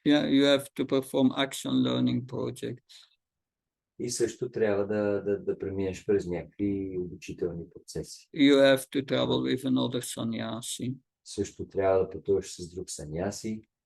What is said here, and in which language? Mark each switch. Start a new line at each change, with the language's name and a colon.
English: Yeah, you have to perform action learning projects.
Bulgarian: И също трябва да преминеш през някакви обучителни процеси.
English: You have to travel with another sannyasi.
Bulgarian: Също трябва да пътуваш с друг саняси.